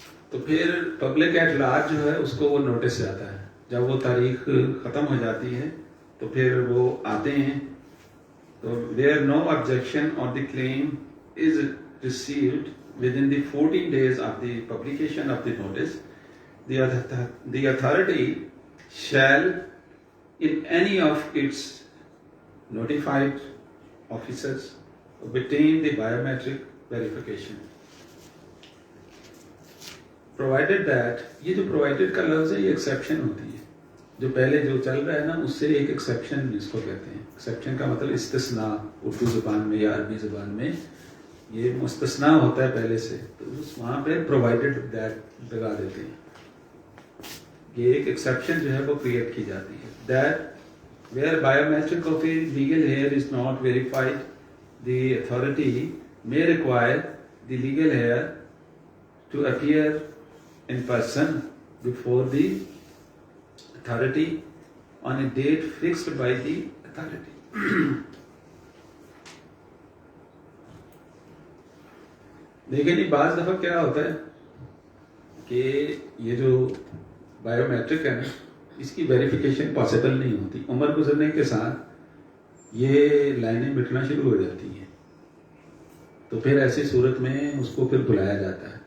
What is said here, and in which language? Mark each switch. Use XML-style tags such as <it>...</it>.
<ur>تو پھر public at large جو ہے اس کو وہ نوٹس جاتا ہے. جب وہ تاریخ ختم ہو جاتی ہے تو پھر وہ آتے ہیں.</ur> <en>تو where no objection or the claim is received within the 14 days of the publication of the notice, the authority shall in any of its notified officers obtain the biometric verification. Provided that</en> <ur>یہ جو provided کا لفظ ہے یہ exception ہوتی ہے. جو پہلے جو چل رہا ہے نا اس سے ایک ایکسیپشن اس کو کہتے ہیں. ایکسیپشن کا مطلب استثناء. اردو زبان میں یا عربی زبان میں یہ مستثنیٰ ہوتا ہے پہلے سے, تو وہاں پہ</ur> <en>provided that</en> <ur>لگا دیتے ہیں. یہ ایک ایکسیپشن جو ہے وہ کریٹ کی جاتی ہے.</ur> <en>That where biometric of a legal heir is not verified, the authority may require the legal heir to appear in person before the authority on a date fixed by the authority.</en> <ur>لیکن یہ بعض دفعہ کیا ہوتا ہے کہ یہ جو بایو میٹرک ہے نا اس کی ویریفیکیشن پاسبل نہیں ہوتی. عمر گزرنے کے ساتھ یہ لائنیں مٹنا شروع ہو جاتی ہیں, تو پھر ایسی صورت میں اس کو پھر بلایا جاتا ہے.</ur>